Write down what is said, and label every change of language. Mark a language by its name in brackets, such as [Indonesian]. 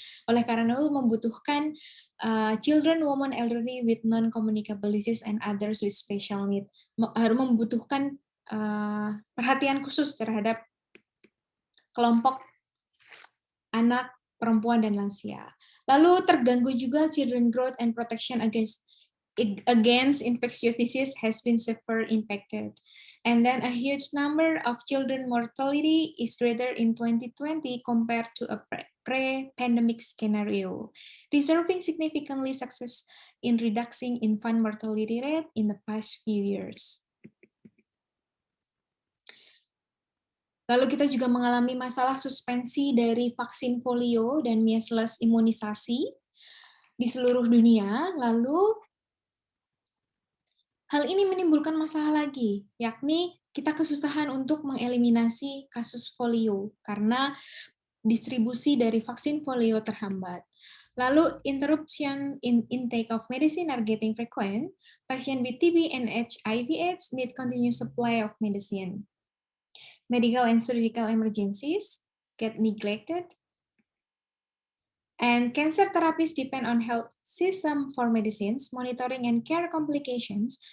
[Indonesian] Oleh karena itu membutuhkan [English] children, women, elderly with non-communicable disease and others with special need. [Indonesian] Harus membutuhkan perhatian khusus terhadap kelompok anak, perempuan, dan lansia. Lalu terganggu juga [English] children growth and protection against infectious disease has been severely impacted. And then a huge number of children mortality is greater in 2020 compared to a pre-pandemic scenario, deserving significantly success in reducing infant mortality rate in the past few years. [Indonesian] Lalu kita juga mengalami masalah suspensi dari vaksin polio dan measles imunisasi di seluruh dunia. Lalu hal ini menimbulkan masalah lagi, yakni kita kesusahan untuk mengeliminasi kasus polio karena distribusi dari vaksin polio terhambat. Lalu [English] interruption in intake of medicine are getting frequent. Patients with TB and HIV/AIDS need continuous supply of medicine. Medical and surgical emergencies get neglected. And cancer therapies depend on health system for medicines, monitoring and care complications.